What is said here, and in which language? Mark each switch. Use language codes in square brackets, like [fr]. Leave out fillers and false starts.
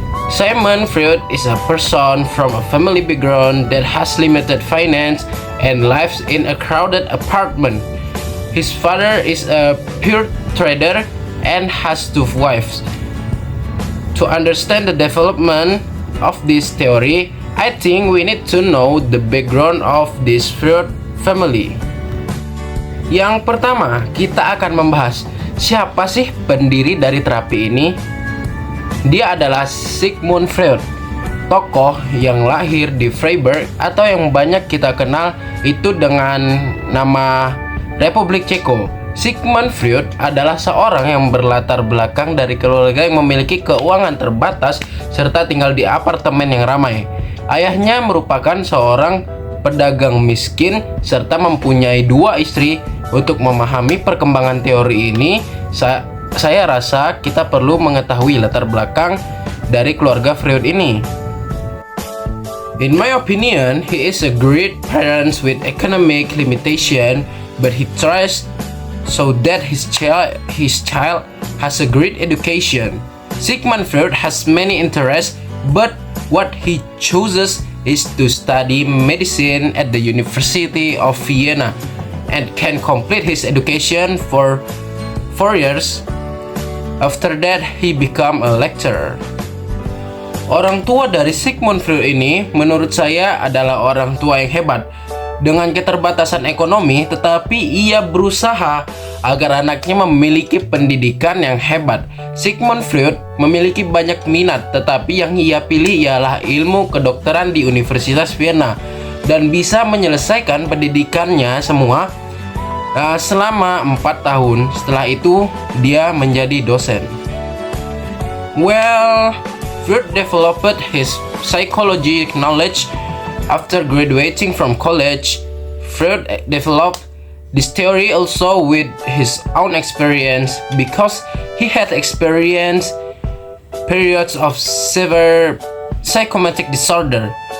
[en] Sigmund Freud is a person from a family background that has limited finance and lives in a crowded apartment. His father is a pure trader and has two wives. To understand the development of this theory, I think we need to know the background of this Freud family. [id] Yang pertama, kita akan membahas siapa sih pendiri dari terapi ini. Dia adalah Sigmund Freud, tokoh yang lahir di Freiburg atau yang banyak kita kenal itu dengan nama Republik Ceko. Sigmund Freud adalah seorang yang berlatar belakang dari keluarga yang memiliki keuangan terbatas serta tinggal di apartemen yang ramai. Ayahnya merupakan seorang pedagang miskin serta mempunyai dua istri. Untuk memahami perkembangan teori ini, saya rasa kita perlu mengetahui latar belakang dari keluarga Freud ini. [en] In my opinion, he is a great parent with economic limitation, but he tries so that his child has a great education. Sigmund Freud has many interests, but what he chooses is to study medicine at the University of Vienna and can complete his education for 4 years. After that, he become a lecturer. [id] Orang tua dari Sigmund Freud ini menurut saya adalah orang tua yang hebat. Dengan keterbatasan ekonomi, tetapi ia berusaha agar anaknya memiliki pendidikan yang hebat. Sigmund Freud memiliki banyak minat, tetapi yang ia pilih ialah ilmu kedokteran di Universitas Vienna dan bisa menyelesaikan pendidikannya semua selama 4 tahun. Setelah itu, dia menjadi dosen. [en] Well, Freud developed his psychology knowledge after graduating from college. Freud developed this theory also with his own experience because he had experienced periods of severe psychotic disorder.